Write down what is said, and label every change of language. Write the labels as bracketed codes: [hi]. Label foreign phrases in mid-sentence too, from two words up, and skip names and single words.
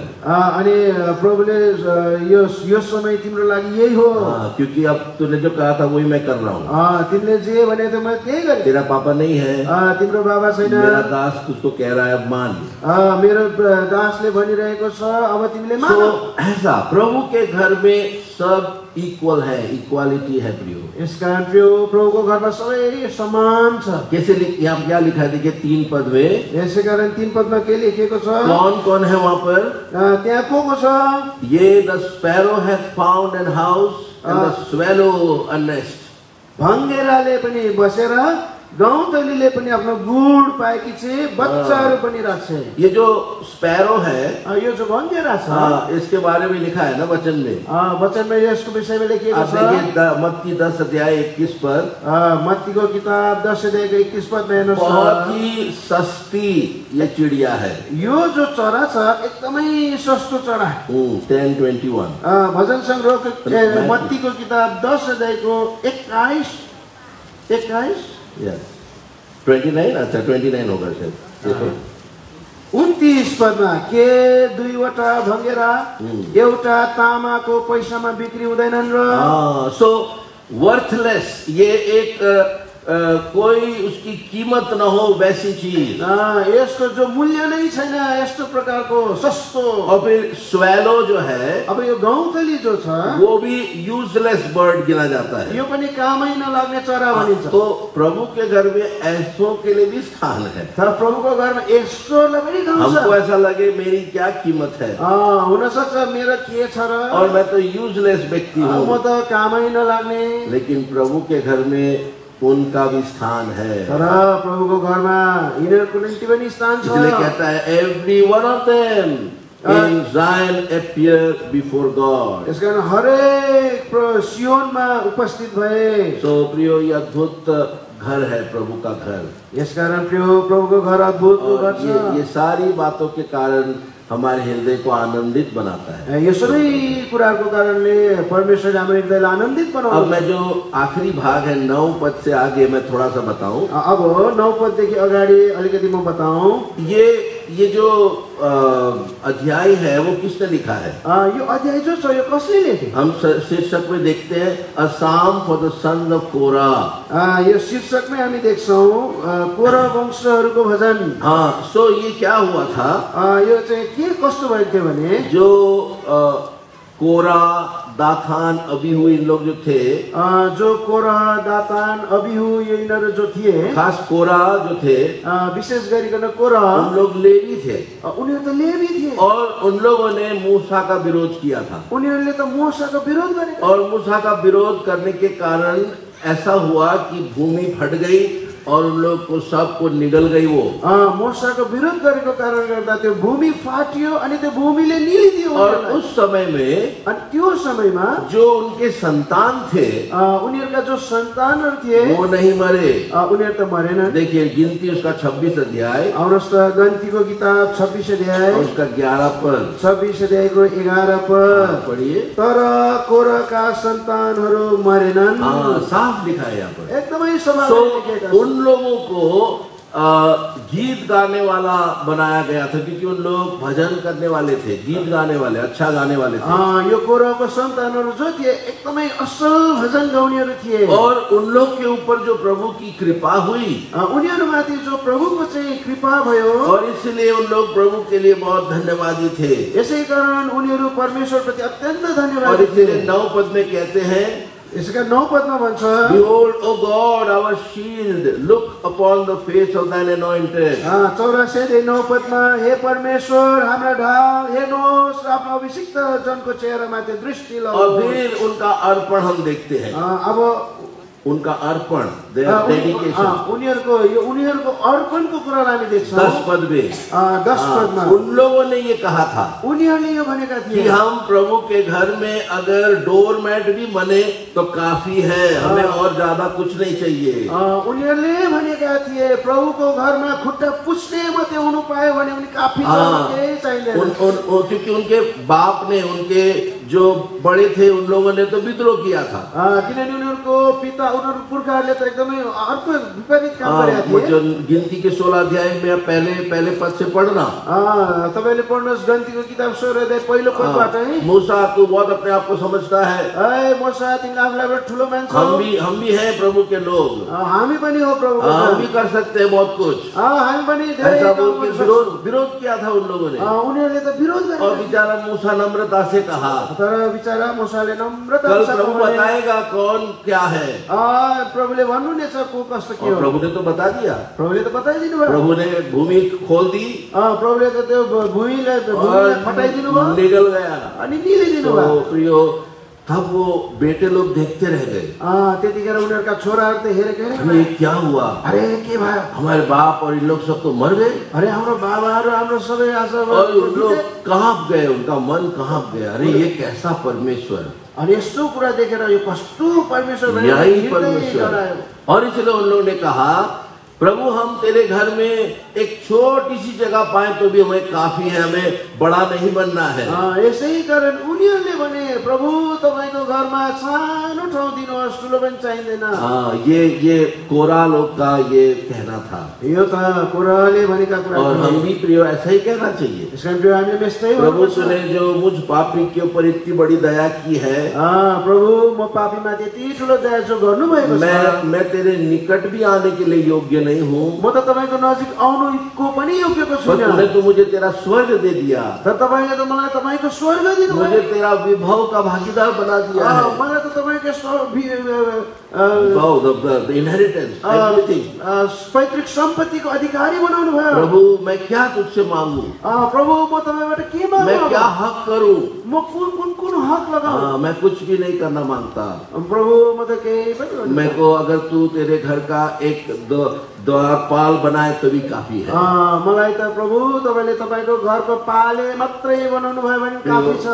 [ne] अनि प्रभुले यो समय तिम्रो लागि यही हो। [hi] क्योंकि अब तूने जो कहा था वही मैं कर रहा हूँ। [ne] तिमीले जे भने त म त्यही गरेँ। [hi] तेरा पापा नहीं है। [ne] तिम्रो बाबा छैन। [hi] मेरा दास तुझको कह रहा है मान। [ne] मेरो दासले भनिरहेको छ अब तिमीले मान। [hi] ऐसा प्रभु के घर में सब इक्वल है, इक्वालिटी है प्रियो। [ne] इस कारण प्रियो प्रभुको घरमा सबै समान छ। [hi] कैसे यहाँ क्या लिखा है देखिए 3 पद में। [ne] यसै कारण 3 पदमा के लेखेको छ? [hi] कौन कौन है वहाँ पर? [ne] त्यहाँ को छ? [en] Yea the sparrow hath found an house and the swallow a nest. [ne] भङ्गेराले पनि बसेर गौतलीले पनि आफ्नो गुड पाएकी छे, बच्चाहरू पनि राख्छे। [hi] ये जो स्पैरो है [ne] यो जो भङ्गेरा छ [hi] इसके बारे में लिखा है ना वचन में। [ne] वचन में यसको विषयमा लेखिएको छ। [hi] मत्ती 10 अध्याय 21 पर। [ne] मत्तीको किताब 10 अध्यायको 21 पदमा हेर्नुहोस्। [hi] बहुत ही सस्ती ये चिड़िया है। [ne] यो जो चरा छ एकदमै सस्तो चरा। 10:21 भजन संग्रहको मत्तीको किताब 10 अध्यायको 21 [hi] Yes. 29 अच्छा 29 होगा शायद। [ne] 29 पदमा के दुईवटा भङ्गेरा एउटा तामाको पैसामा बिक्री हुँदैनन् र। [en] so worthless [hi] ये एक कोई उसकी कीमत न हो वैसी चीज। [ne] यसको जो मूल्य नै छैन यस्तो प्रकारको सस्तो। [hi] और फिर स्वेलो जो है [ne] अब यो गौतली जो छ [hi] वो भी [en] useless bird [hi] गिना जाता है। [ne] यो पनि कामै नलाग्ने चरा भनिन्छ। [hi] तो प्रभु के घर में ऐसों के लिए भी स्थान है। [ne] तर प्रभुको घरमा यस्तोलाई पनि ठाउँ छ। [hi] हमको ऐसा लगे मेरी क्या कीमत है, [ne] हुन सक्छ मेरो के छ र, [hi] और मैं तो यूजलेस व्यक्ति हूँ, [ne] म त कामै नलाग्ने। [hi] लेकिन प्रभु के घर में उनका भी स्थान है। [ne] तर प्रभुको घरमा यिनीहरूको निम्ति पनि स्थान छ। [hi] इसलिए कहता है [en] every one of them in Zion appear before God. [ne] इस कारण हरेक सियोनमा उपस्थित भए। [hi] सो प्रियो ये अद्भुत घर है प्रभु का घर। [ne] यस कारण प्रियो प्रभुको घर अद्भुत घर छ। [hi] ये सारी बातों के कारण हमारे हृदय को आनंदित बनाता है। [ne] यो सबै कुराको कारणले परमेश्वरले हाम्रो हृदयलाई आनन्दित बनाउँछ। [hi] अब मैं जो आखिरी भाग है 9 पद से आगे मैं थोड़ा सा बताऊं। [ne] अब 9 पददेखि अगाडि अलिकति म बताऊं। [hi] ये जो अध्याय है वो किसने लिखा है? [ne] यो अध्याय जो छ यो कसले लेखे? [hi] हम शीर्षक में देखते हैं [en] a psalm for the sons of Korah. [ne] यो शीर्षकमै हामी देख्छौं कोरा वंशहरूको भजन। [hi] सो ये क्या हुआ था? [ne] यो चाहिँ के कस्तो भएको थियो भने [hi] जो कोरा दातान अबीहू इन लोग जो थे, [ne] जो कोरा दातान अबीहू यिनीहरू जो थिए, [hi] खास कोरा जो थे [ne] विशेष गरिकन कोरा [hi] उन लोग लेवी थे। [ne] उनीहरू त लेवी थिए [hi] और उन लोगों ने मूसा का विरोध किया था। [ne] उनीहरूले त मूसाको विरोध गरे [hi] और मूसा का विरोध करने के कारण ऐसा हुआ कि भूमि फट गई और उन लोग को सबको निगल गई। वो [ne] मूसाको विरोध गरेको कारण गर्दा त्यो भूमि फाट्यो अनि त्यो भूमिले निलिदियो। [hi] और उस समय में [ne] अनि त्यो समयमा [hi] जो उनके संतान थे [ne] उनीहरूका जो सन्तानहरू थिए [hi] वो नहीं मरे। [ne] उनीहरू त मरेनन्। [hi] देखिए गिनती उसका 26 अध्याय [ne] आउनुहोस् त गन्तीको किताब 26 अध्याय [hi] और उसका 11 पद। [ne] 26 अध्यायको 11 पद [hi] पढ़िए। [ne] तर कोराका सन्तानहरू मरेनन्। [hi] साफ लिखा है यहाँ पर। [ne] एकदमै सफा लेखेको छ। [hi] उन लोगों को गीत गाने वाला बनाया गया था, क्योंकि उन लोग भजन करने वाले थे, गीत गाने वाले, अच्छा गाने वाले थे। [ne] यो कोराको सन्तानहरू जो थिए एकदमै असल भजन गाउनेहरू थिए। [hi] और उन लोग के ऊपर जो प्रभु की कृपा हुई, [ne] उनीहरूमाथि जो प्रभुको चाहिँ कृपा भयो, [hi] और इसलिए उन लोग प्रभु के लिए बहुत धन्यवादी थे। [ne] यसै कारण उनीहरू परमेश्वरप्रति अत्यन्त धन्यवाद [hi] और [ne] थिए। [hi] इसलिए 9 पद में कहते हैं, [ne] यसका 9 पदमा भन्छ, [en] Behold, O God, our shield, look upon the face of thine anointed. [ne] 84 पदमा, हे परमेश्वर हाम्रा ढाल हेर्नुहोस् र आफ्नो अभिषिक्त जनको चेहरामाथि दृष्टि [hi] और [ne] लगाउनुहोस्। [hi] फिर उनका अर्पण हम देखते हैं, अब उनका अर्पण, [en] their dedication। [ne] उनीहरूको अर्पणको कुरालाई हामी देख्छौँ। [hi] 10 पद में [ne] 10 पदमा [hi] उन लोगों ने ये कहा था [ne] उनीहरूले यो भनेका [hi] कि [ne] थिए, [hi] हम प्रभु के घर में अगर डोरमैट भी बने तो काफी है, हमें और ज्यादा कुछ नहीं चाहिए। [ne] उनीहरूले भनेका थिए प्रभुको घरमा खुट्टा पुछ्ने मात्रै हुनु पायो भने पनि काफी छ, केही चाहिँदैन। [hi] क्योंकि उनके बाप ने, उनके जो बड़े थे, उन लोगों ने तो विद्रोह किया था। [ne] किनभने उनीहरूको पिता, उनीहरूको पुर्खाहरूले त एकदमै अर्को विपरीत काम गरेका थिए। [hi] जो गिनती के 16 अध्याय में पहले पद से पढ़ना, [ne] तपाईले पढ्नुहोस् गन्तीको किताब 16 अध्याय पहिलो पदबाट है। [hi] मूसा तू बहुत अपने आप को समझता है, [ne] ए मूसा तिमीले आफूलाई बडा ठुलो मान्छौ, [hi] हम भी हैं प्रभु के लोग, [ne] हामी पनि हो प्रभुको, [hi] हम भी कर सकते हैं बहुत कुछ। [ne] हामी पनि धेरै [hi] ऐसा [ne] काम [hi] बोल के [ne] गर्न सक्छौं। [hi] विरोध किया था उन लोगों ने। [ne] उनीहरूले त विरोध गरे। [hi] और बेचारा मूसा नम्रता से कहा, [ne] तर बिचारा मूसाले नम्रता [hi] कल [ne] साथ [hi] प्रभु [ne] भने, [hi] बताएगा कौन क्या है। [ne] प्रभुले भन्नुहुनेछ को कस्तो के [hi] और [ne] हो। [hi] प्रभु ने तो बता दिया, [ne] प्रभुले त बताइदिनु भयो। [hi] प्रभु ने भूमि खोल दी [ne] प्रभुले त त्यो भूमिलाई फटाइदिनु भयो [hi] निगल गया। [ne] अनि निलिदिनु भयो। [hi] तो प्रियो, तब वो बेटे लोग देखते रह गए, [ne] त्यतिखेर उनीहरूका छोराहरू त हेरेकै [hi] ये क्या हुआ, [ne] अरे के भयो, [hi] हमारे बाप और इन लोग सब तो मर गए, [ne] अरे हाम्रो बाबाहरू हाम्रो सबै आज [hi] और उन लोग कांप गए, उनका मन कांप गया। अरे ये कैसा परमेश्वर, [ne] अनि यस्तो कुरा देखेर यो कस्तो परमेश्वर भनेर [hi] यही हृदय परमेश्वर। [ne] डरायो। [hi] और इसलिए उन लोगों ने कहा, प्रभु हम तेरे घर में एक छोटी सी जगह पाए तो भी हमें काफी है, हमें बड़ा नहीं बनना है। [ne] यसै कारण उनीहरूले भने प्रभु तपाईको घरमा सानो ठाउँ दिनुहोस्, ठुलो पनि चाहिँदैन। [hi] ये कोरा लोग का ये कहना था, [ne] यो त कोराले भनेका कुरा [hi] और हम भी प्रिय ऐसा ही कहना चाहिए। [ne] यसकारण प्रिय हामीले यस्तै [hi] प्रभु [ne] भन्नुपर्छ। [hi] तूने जो मुझ पापी के ऊपर इतनी बड़ी दया की है, [ne] प्रभु म पापीमा त्यति ठुलो दया जो गर्नुभएको छ, [hi] मैं तेरे निकट भी आने के लिए योग्य नहीं हूँ, [ne] म त तपाईको नजिक आउनुको पनि योग्यको [hi] पर [ne] छुइनँ। [hi] तूने तो मुझे तेरा स्वर्ग दे दिया, [ne] तर तपाईले त मलाई तपाईको स्वर्ग दिनुभयो, [hi] मुझे तेरा विभव का भागीदार बना दिया है। [ne] मलाई त तपाईको [en] the inheritance, everything। [ne] पैतृक सम्पत्तिको अधिकारी बनाउनु भयो। [hi] प्रभु मैं क्या तुझसे मांगू, [ne] प्रभु म तपाईबाट के माग्नु, [hi] मैं क्या हक करूं, [ne] म कुन हक लगाऊ। [hi] मैं कुछ भी नहीं करना मांगता। [ne] प्रभु म त केही पनि गर्नु, [hi] मैं को अगर तू तेरे घर का एक द्वारपाल बनाए तो भी काफी है। [ne] मलाई त प्रभु तपाईले तपाईको घरको पाले मात्रै बनाउनु भयो भने काफी छ।